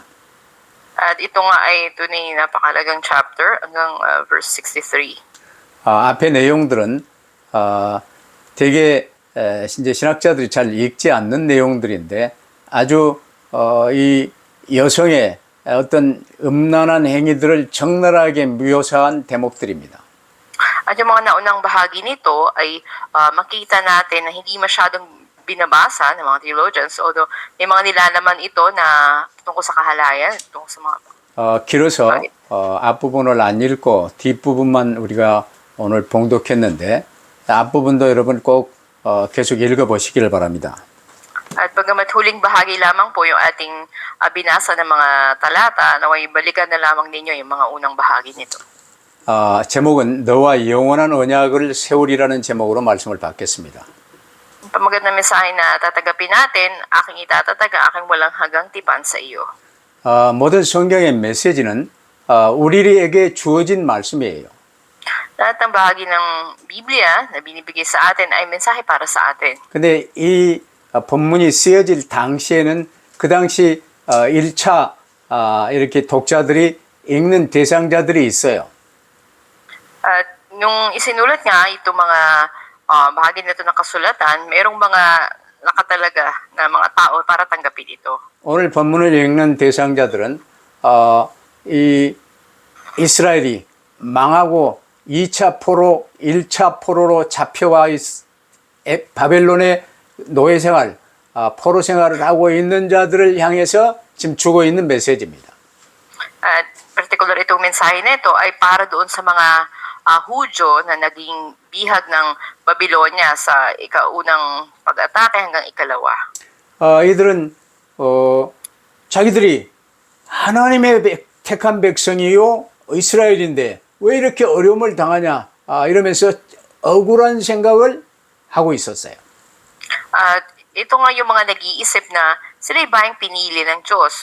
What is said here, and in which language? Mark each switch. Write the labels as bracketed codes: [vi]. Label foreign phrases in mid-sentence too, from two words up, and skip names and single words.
[tl] At ito nga ay tunay na napakalagang chapter hanggang verse 63. [ko] 앞의 내용들은 되게 이제 신학자들이 잘 읽지 않는 내용들인데 아주 이 여성의 어떤 음란한 행위들을 적나라하게 묘사한 대목들입니다. [tl] At yung mga naunang bahagi nito ay makita natin na hindi masyadong binabasa ng mga theologians, although may mga nilalaman ito na tungkol sa kahalayan, tungkol sa mga [ko] 길어서 앞부분을 안 읽고 뒷부분만 우리가 오늘 봉독했는데 앞부분도 여러분 꼭 계속 읽어보시기를 바랍니다. [tl] At bagamat huling bahagi lamang po yung ating binasa ng mga talata, naway balikan na lamang ninyo yung mga unang bahagi nito. [ko] 제목은 너와 영원한 언약을 세우리라는 제목으로 말씀을 받겠습니다. [tl] Pamagat na mensahe na tatagapin natin, aking itatatag ang aking walang hanggang tipan sa iyo. [ko] 모든 성경의 메시지는 우리에게 주어진 말씀이에요. [tl] Lahat ng bahagi ng Biblia na binibigay sa atin ay mensahe para sa atin. [ko] 근데 이 본문이 쓰여질 당시에는 그 당시 1차 이렇게 독자들이 읽는 대상자들이 있어요. [tl] At yung isinulat nga itong mga bahagi nito ng kasulatan, mayroong mga nakatalaga na mga tao para tanggapin ito. [ko] 오늘 본문을 읽는 대상자들은 이 이스라엘이 망하고 2차 포로, 1차 포로로 잡혀와 바벨론의 노예 생활, 포로 생활을 하고 있는 자들을 향해서 지금 주고 있는 메시지입니다. [tl] At particular itong mensahe nito ay para doon sa mga Hudyo na naging bihag ng Babylonia sa ikaunang pag-atake hanggang ikalawa. [ko] 이들은 자기들이 하나님의 택한 백성이요 이스라엘인데 왜 이렇게 어려움을 당하냐 이러면서 억울한 생각을 하고 있었어요. [tl] At ito nga yung mga nag-iisip na sila ba yung pinili ng Diyos?